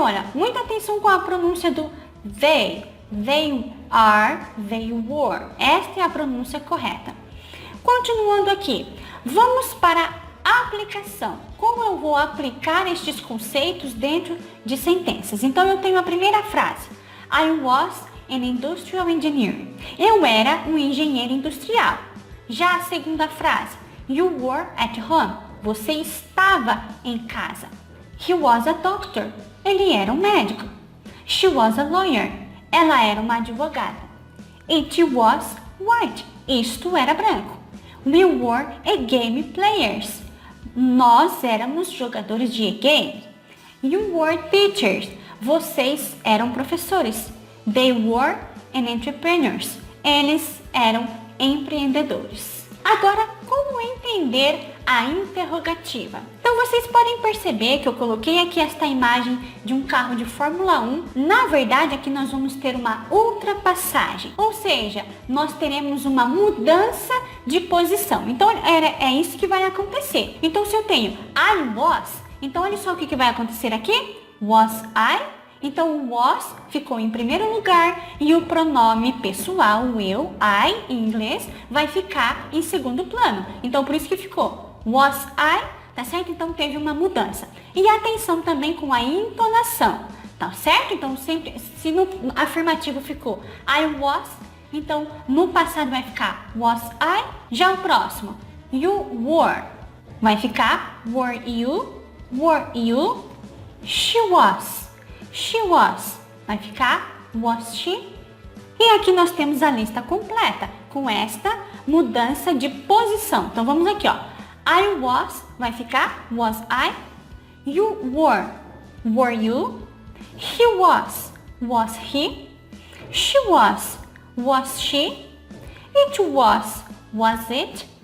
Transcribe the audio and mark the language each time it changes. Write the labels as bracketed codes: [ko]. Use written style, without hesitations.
[pt] Olha, muita atenção com a pronúncia do they. [en] They are, they were. [pt] Esta é a pronúncia correta. Continuando aqui, vamos para a aplicação. Como eu vou aplicar estes conceitos dentro de sentenças? Então eu tenho a primeira frase. [en] I was an industrial engineer. [pt] Eu era um engenheiro industrial. Já a segunda frase. [en] You were at home. [pt] Você estava em casa. [en] He was a doctor. [pt] Ele era um médico. [en] She was a lawyer. [pt] Ela era uma advogada. [en] It was white. [pt] Isto era branco. [en] We were a game players. [pt] Nós éramos jogadores de game. [en] You were teachers. [pt] vocês eram professores. [en] They were entrepreneurs. [pt] Eles eram empreendedores. Agora, como entender a interrogativa? Então, vocês podem perceber que eu coloquei aqui esta imagem de um carro de Fórmula 1. Na verdade, aqui nós vamos ter uma ultrapassagem, ou seja, nós teremos uma mudança de posição. Então, é isso que vai acontecer. Então, se eu tenho [en] I was, [pt] então olha só o que vai acontecer aqui. [en] Was I? [pt] Então, o was ficou em primeiro lugar e o pronome pessoal, o eu, I, em inglês, vai ficar em segundo plano. Então, por isso que ficou [en] was I, [pt] tá certo? Então, teve uma mudança. E atenção também com a entonação, tá certo? Então, sempre, se no afirmativo ficou [en] I was, [pt] então, no passado vai ficar [en] was I. [pt] Já o próximo, [en] you were, [pt] vai ficar [en] were you, she was. She was, [pt] vai ficar [en] was she. [pt] E aqui nós temos a lista completa com esta mudança de posição. Então vamos aqui, ó. [en] I was, [pt] vai ficar [en] was I. You were you. He was he. She was she. It was it.